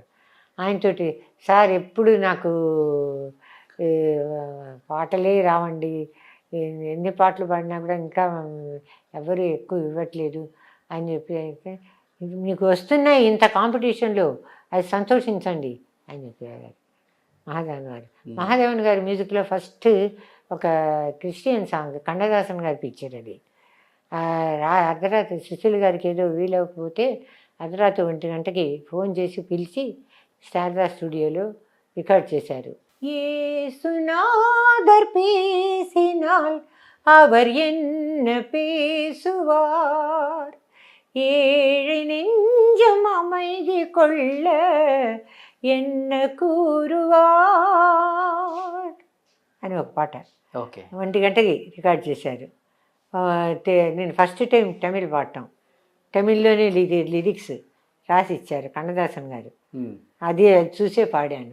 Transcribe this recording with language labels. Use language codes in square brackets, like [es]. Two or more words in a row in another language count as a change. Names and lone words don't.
[te] ఆయనతోటి సార్ ఎప్పుడు నాకు పాటలే రావండి, ఎన్ని పాటలు పాడినా కూడా ఇంకా ఎవరు ఎక్కువ ఇవ్వట్లేదు అని చెప్పి, అయితే మీకు వస్తున్నాయి ఇంత కాంపిటీషన్లో, అది సంతోషించండి అని చెప్పారు మహాదేవన్ గారు. మహాదేవన్ గారి మ్యూజిక్లో ఫస్ట్ ఒక [en] Christian song [te] కన్నదాసన్ గారి పిక్చర్ అది. అర్ధరాత్రి సుశీల్ గారికి ఏదో వీలవకపోతే అర్ధరాత్రి 1 గంటకి ఫోన్ చేసి పిలిచి శారదా స్టూడియోలో రికార్డ్ చేశారు. [ta] ஏசுநாதர் பேசினால் அவர் என்ன பேசுவார், ஏழை நெஞ்சம் அமைதி கொள்ள என்ன కూరువార్ [te] అని ఒక పాట ఓకే 1 గంటకి రికార్డ్ చేశారు. నేను [en] first time [te] తమిళ్ పాడటం, తమిళ్లోనే లిరిక్స్ రాసి ఇచ్చారు కన్నదాసన్ గారు, అది చూసే పాడాను.